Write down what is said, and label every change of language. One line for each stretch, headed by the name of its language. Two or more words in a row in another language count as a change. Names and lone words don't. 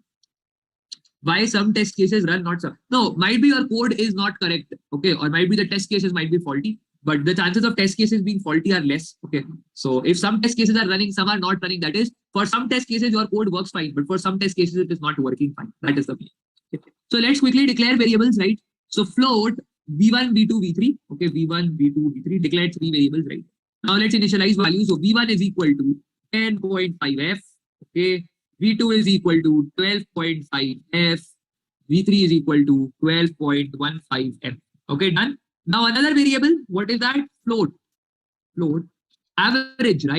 English: Why some test cases run, not some? No, might be your code is not correct, okay, or might be the test cases might be faulty, but the chances of test cases being faulty are less, okay. So if some test cases are running, some are not running, that is, for some test cases your code works fine, but for some test cases it is not working fine. That is the point. Okay. So let's quickly declare variables, right? So float v1, v2, v3, okay, v1, v2, v3, declare 3 variables, right? Now let's initialize values. So v1 is equal to 10.5f, okay. V2 is equal to 12.5f. V3 is equal to 12.15f. Okay, done. Now another variable, what is that? Float. Float. Average, right?